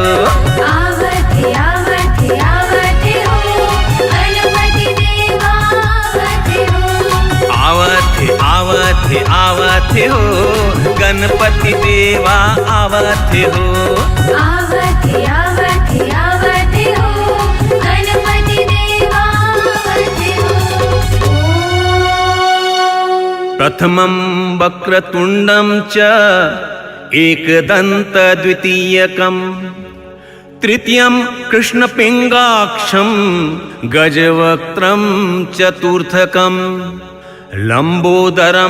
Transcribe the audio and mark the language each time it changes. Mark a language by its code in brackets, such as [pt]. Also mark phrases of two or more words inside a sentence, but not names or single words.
[hi] आवत आवत आवत हो, गणपति देवा आवत हो। आवत आवत आवत हो, गणपति देवा आवत हो। आवत आवत आवत हो, गणपति देवा आवत हो। [sa] प्रथमं वक्रतुंडं च एकदंत द्वितीयकं, तृतीयं कृष्णपिंगाक्षं गजवक्त्रं चतुर्थकं, लंबोदरं